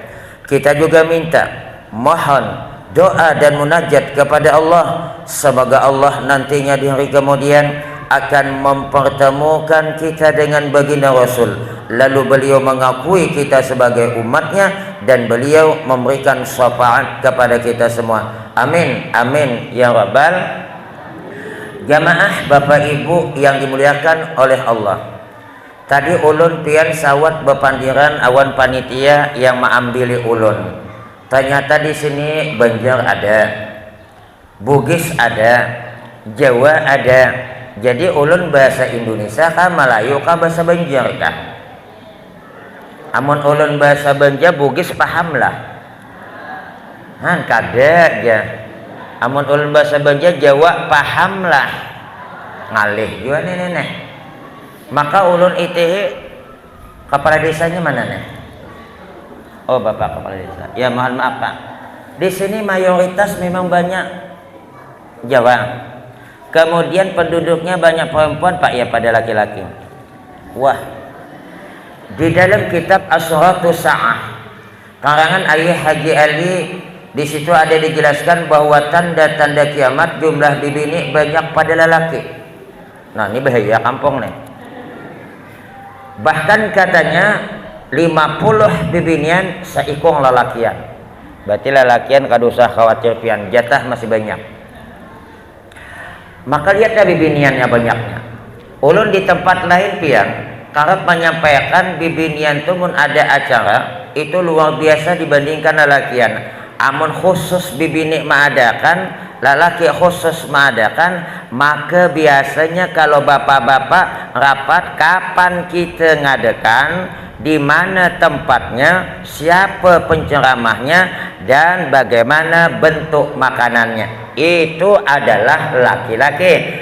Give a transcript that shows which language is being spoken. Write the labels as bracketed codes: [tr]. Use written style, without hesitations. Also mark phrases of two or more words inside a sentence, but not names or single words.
[id] Kita juga minta, mohon doa dan munajat kepada Allah, semoga Allah nantinya di hari kemudian akan mempertemukan kita dengan baginda Rasul, lalu beliau mengakui kita sebagai umatnya, dan beliau memberikan syafaat kepada kita semua. [ar] Amin, amin ya rabbal. [id] Jamaah Bapak Ibu yang dimuliakan oleh Allah, [bjn] tadi ulun pian sawat bepandiran awan panitia yang mengambil ulun. [id] Ternyata di sini Banjar ada, Bugis ada, Jawa ada. [bjn] Jadi ulun bahasa Indonesia kah, Melayu kah, bahasa Banjar kah? Amun ulun bahasa Banjar Bugis paham lah. Han kada aja. Amun ulun bahasa Banjar Jawa paham lah. Ngalih juga nih. Maka ulun ITH kepala desanya mana nih? [id] Oh, Bapak kepala desa. Ya mohon maaf Pak. Di sini mayoritas memang banyak Jawa. Kemudian penduduknya banyak perempuan Pak, ya pada laki-laki. Wah. Di dalam kitab Asyratus Sa'ah karangan Ayah Haji Ali, di situ ada dijelaskan bahwa tanda-tanda kiamat jumlah bibini banyak pada lelaki. [bjn] Nah, ini bahaya kampung nih. Bahkan katanya 50 bibinian seikung lelakian. Berarti lelakian kada usah khawatir pian, jatah masih banyak. Maka lihatlah bibiniannya banyaknya. Ulun di tempat lain pian karena menyampaikan bibinian itu mun ada acara itu luar biasa dibandingkan lelakian. [id] Amun khusus bibini mengadakan, lelaki khusus mengadakan, maka biasanya kalau bapak-bapak rapat kapan kita ngadakan, di mana tempatnya, siapa penceramahnya, dan bagaimana bentuk makanannya, itu adalah laki-laki.